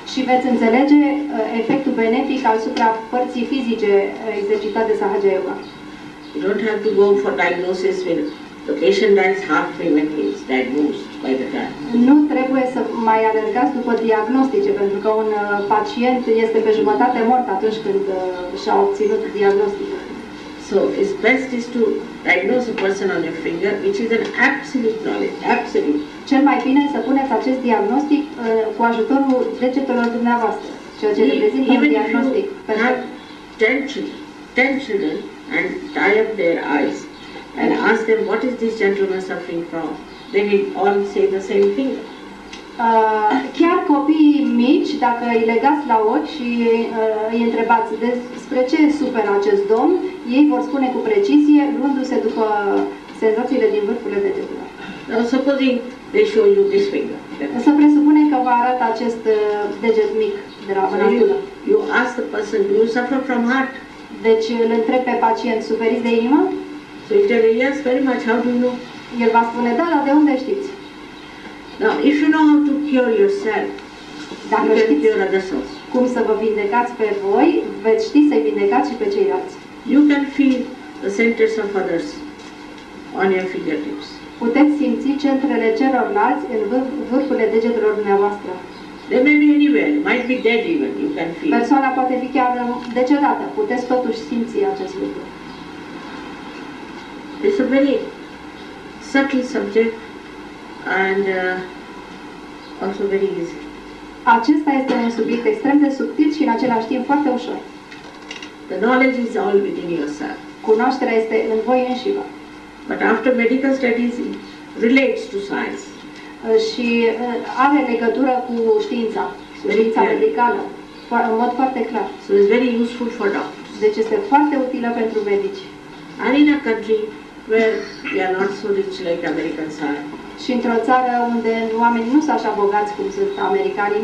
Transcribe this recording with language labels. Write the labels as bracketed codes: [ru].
[ro] Și veți înțelege efectul benefic asupra părții fizice exercitat de Sahaja Yoga. [en] You don't have to go for diagnosis when the patient dies halfway when he is diagnosed by the time. [ro] Nu trebuie să mai alergați după diagnostice, pentru că un pacient este pe jumătate mort atunci când și-a obținut diagnosticul. [en] So it's best is to diagnose a person on your finger, which is an absolute knowledge, absolute. [ro] Cel mai bine să puneți acest diagnostic cu ajutorul degetelor dumneavoastră, ceea ce reprezintă un diagnostic. [en] Have 10 children and tie up their eyes and ask them what is this gentleman suffering from, they will all say the same thing. [ro] Chiar copiii mici, dacă îi legați la ochi și îi întrebați despre ce suferă acest domn, ei vor spune cu precizie, luându-se după senzațiile din vârfurile degetelor. [en] Now supposing they show you this finger. [ro] Să presupunem că vă arată acest deget mic de la mânătură. [en] You ask the person, do you suffer from heart? [ro] Deci îl întreb pe pacient, suferiți de inimă? [en] So if they say yes, very much, how do you know? [ro] El va spune, da, dar de unde știți? [en] Now, if you know how to cure yourself, [ro] Dacă [en] you can [ro] știți [en] cure others also. [ro] cum să vă vindecați pe voi, veți ști să-i vindecați și pe ceilalți. [en] You can feel the centers of others on your fingertips. [ro] Puteți simți centrele celorlalți în vârfurile degetelor dumneavoastră. [en] They may be anywhere, might be dead even, you can feel. [ro] Persoana poate fi chiar decedată, puteți totuși simți acest lucru. [en] It's a very subtle subject and also very easy. [ro] Acesta este un subiect extrem de subtil și în același timp foarte ușor. [en] The knowledge is all within yourself. [ro] Cunoașterea este în voi înșivă. [en] But after medical studies, it relates to science. [ro] Și are legătură cu știința medicală, în mod foarte clar. [en] So it's very useful for doctors. [ro] Deci este foarte utilă pentru medici. [en] And in a country where we are not so rich like Americans are, [ro] Și într-o țară unde oamenii nu sunt așa bogați cum sunt americanii,